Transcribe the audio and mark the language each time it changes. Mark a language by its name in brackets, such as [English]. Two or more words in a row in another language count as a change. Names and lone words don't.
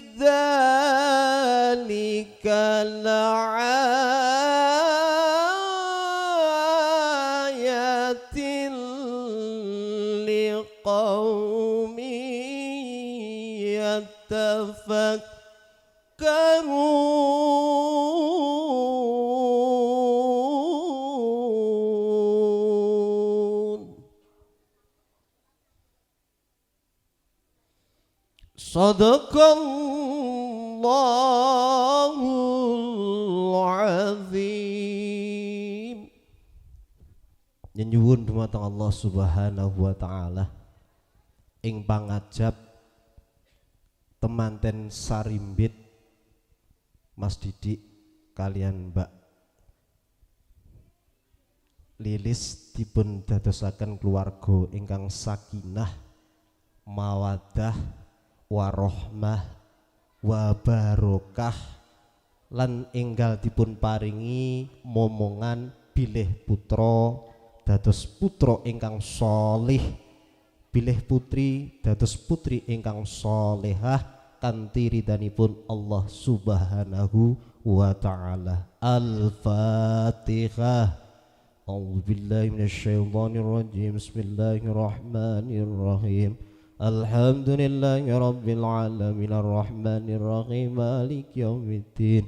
[Arabic] ذلك لآيات لقوم يتفكرون. صدق الله العظيم. [Javanese] Nyuwun dumateng [Arabic] الله سبحانه وتعالى [Javanese] ing pangajab temanten sarimbit Mas Didik kalian Mbak Lilis dipun dadosaken keluarga ingkang [Arabic] سكينة مودة ورحمة وبركة [Javanese] lan enggal dipun paringi momongan bilih putra dados putra ingkang sholih, bilih putri dados putri ingkang sholehah kanthi ridhanipun [Arabic] الله سبحانه وتعالى. Al-Fatihah. أعوذ بالله من الشيطان الرجيم. بسم الله الرحمن الرحيم. الحمد لله رب العالمين الرحمن الرحيم مالك يوم الدين.